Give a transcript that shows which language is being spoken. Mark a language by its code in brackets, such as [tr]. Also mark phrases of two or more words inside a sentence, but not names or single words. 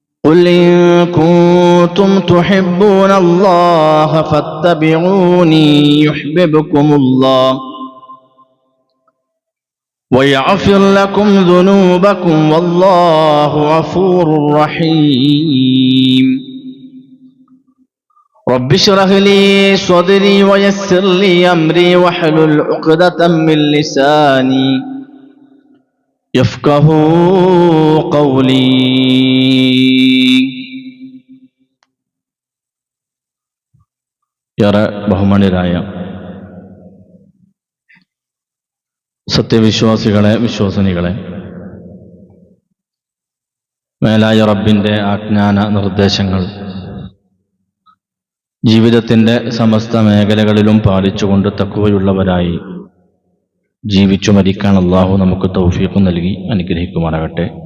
[ar] قل إن كنتم تحبون الله فاتبعوني يحببكم الله ويغفر لكم ذنوبكم والله غفور رحيم رب اشرح لي صدري ويسر لي أمري واحلل عقدة من لساني يفقهوا قولي. [ml] ഏറെ ബഹുമാന്യരായ സത്യവിശ്വാസികളെ, വിശ്വസനികളെ, മേലായ റബ്ബിന്റെ ആജ്ഞാന നിർദ്ദേശങ്ങൾ ജീവിതത്തിന്റെ സമസ്ത മേഖലകളിലും പാലിച്ചുകൊണ്ട് തഖ്വയുള്ളവരായി ജീവിച്ചു മരിക്കാൻ അല്ലാഹു നമുക്ക് തൗഫീഖ് നൽകി അനുഗ്രഹിക്കുമാറാകട്ടെ.